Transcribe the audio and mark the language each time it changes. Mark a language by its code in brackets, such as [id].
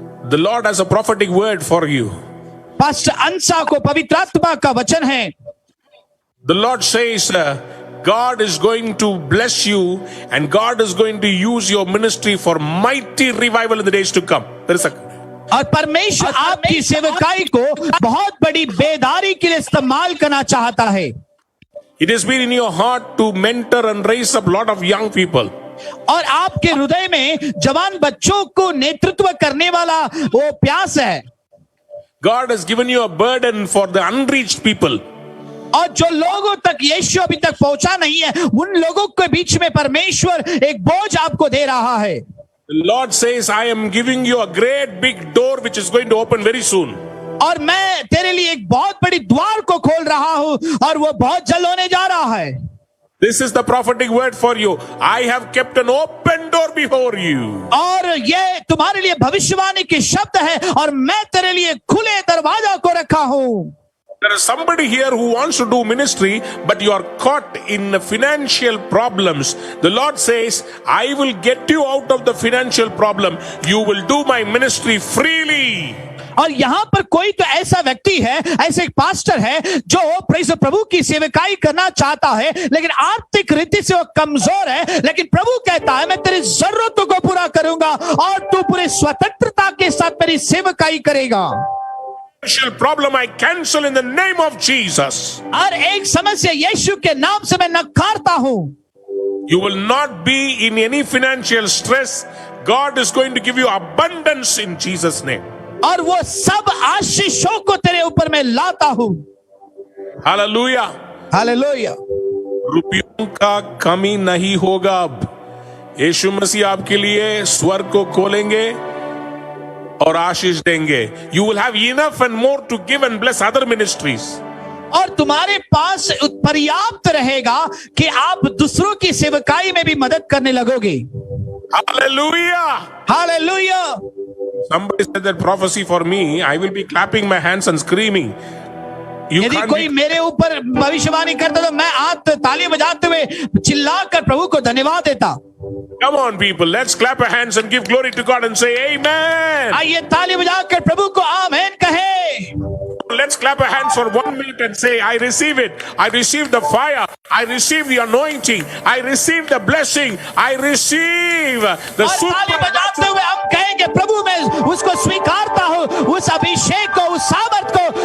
[en] The Lord has a prophetic word for you. [hi] Pastor अंसा को पवित्र आत्मा का वचन है। [en] The Lord says, God is going to bless you and God is going to use your ministry for mighty revival in the days to come. [hi] और परमेश्वर आपकी सेवकाई को बहुत बड़ी बेदारी के लिए इस्तेमाल करना चाहता है। [en] It has been in your heart to mentor and raise up a lot of young people. [hi] और आपके हृदय में जवान बच्चों को नेतृत्व करने वाला वो प्यास है। [en] God has given you a burden for the unreached people. [hi] और जो लोगों तक यीशु अभी तक पहुंचा नहीं है, उन लोगों के बीच में परमेश्वर एक बोझ आपको दे रहा है। [en] The Lord says, I am giving you a great big door which is going to open very soon. [hi] और मैं तेरे लिए एक बहुत बड़ी द्वार को खोल रहा हूं और वो बहुत जल्द होने जा रहा है। [en] This is the prophetic word for you. I have kept an open door before you. [hi] और ये तुम्हारे लिए भविष्यवाणी के शब्द है और मैं तेरे लिए खुले दरवाजा को रखा हूं। [en] There is somebody here who wants to do ministry, but you are caught in financial problems. The Lord says, I will get you out of the financial problem. You will do my ministry freely. [hi] और यहाँ पर कोई तो ऐसा व्यक्ति है, ऐसे एक पास्टर है जो प्रभु की सेवकाई करना चाहता है, लेकिन आर्थिक रीति से वो कमजोर है, लेकिन प्रभु कहता है मैं तेरी जरूरतों को पूरा करूंगा और तू पूरी स्वतंत्रता के साथ मेरी सेवकाई करेगा। [en] Problem I cancel in the name of Jesus. [hi] हर एक समस्या यीशु के नाम से मैं नकारता हूँ। [en] You will not be in any financial stress. God is going to give you abundance in Jesus' name. [hi] और वो सब आशीषों को तेरे ऊपर मैं लाता हूं। Hallelujah, hallelujah. रुपयों का कमी नहीं होगा। अब यीशु मसीह आपके लिए स्वर्ग को खोलेंगे और आशीष देंगे। [en] You will have enough and more to give and bless other ministries. [hi] और तुम्हारे पास पर्याप्त रहेगा कि आप दूसरों की सेवकाई में भी मदद करने लगोगे। Hallelujah, hallelujah. [en] Somebody said that prophecy for me. I will be clapping my hands and screaming. [hi] यदि कोई मेरे ऊपर भविष्यवाणी करता तो मैं हाथ ताली बजाते हुए चिल्लाकर प्रभु को धन्यवाद देता। [en] Come on, people, let's clap our hands and give glory to God and say Amen. [hi] आइए ताली बजाकर प्रभु को आमीन कहें। [en] Let's clap our hands for 1 minute and say, I receive it. I receive the fire. I receive the anointing. I receive the blessing. I receive the [hi] ताली बजाते हुए हम कहेंगे प्रभु मैं उसको स्वीकारता हूँ, उस अभिषेक को, उस सामर्थ को